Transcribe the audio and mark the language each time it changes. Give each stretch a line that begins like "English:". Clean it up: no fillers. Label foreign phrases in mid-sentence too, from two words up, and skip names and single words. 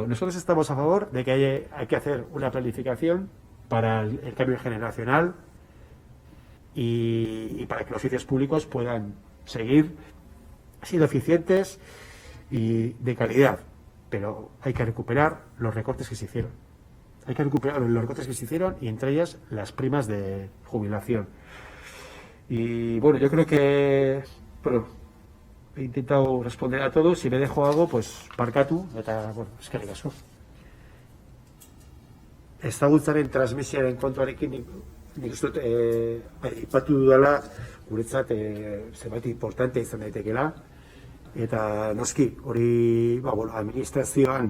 Spanish: Nosotros estamos a favor de que hay que hacer una planificación para el cambio generacional y para que los servicios públicos puedan seguir siendo eficientes y de calidad, pero hay que recuperar los recortes que se hicieron. Hay que recuperar los recortes que se hicieron y entre ellas las primas de jubilación. Y bueno, yo creo que he intentado responder a todo. Si me dejo algo, pues
Basque: parkatu, eta,
Spanish: bueno,
Basque: eskerrik asko. Ezagutzaren transmisiaren kontuarekin nik uste dut aipatu dudala guretzat zenbait importante izan daitekeela, eta noski hori administrazioan